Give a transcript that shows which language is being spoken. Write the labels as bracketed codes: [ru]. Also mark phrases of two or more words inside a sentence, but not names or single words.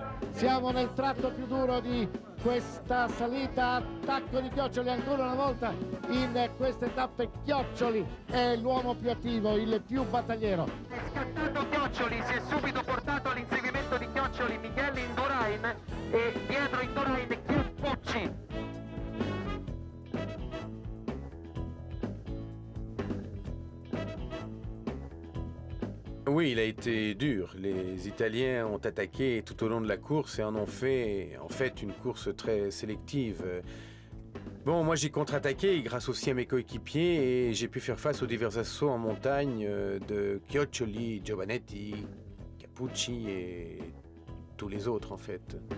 [it] Siamo nel tratto più duro di questa salita, attacco di Chioccioli ancora una volta in queste tappe. Chioccioli è l'uomo più attivo, il più battagliero. È scattato Chioccioli, si è subito portato all'inseguimento di Chioccioli Miguel Indurain e dietro Indurain Chiappucci. [fr] Oui, il a été dur. Les Italiens ont attaqué tout au long de la course et en ont fait, en fait, une course très sélective. Bon, moi j'ai contre-attaqué grâce aussi à mes coéquipiers et j'ai pu faire face aux divers assauts en montagne de Chioccioli, Giovannetti, Chiappucci et tous les autres en fait.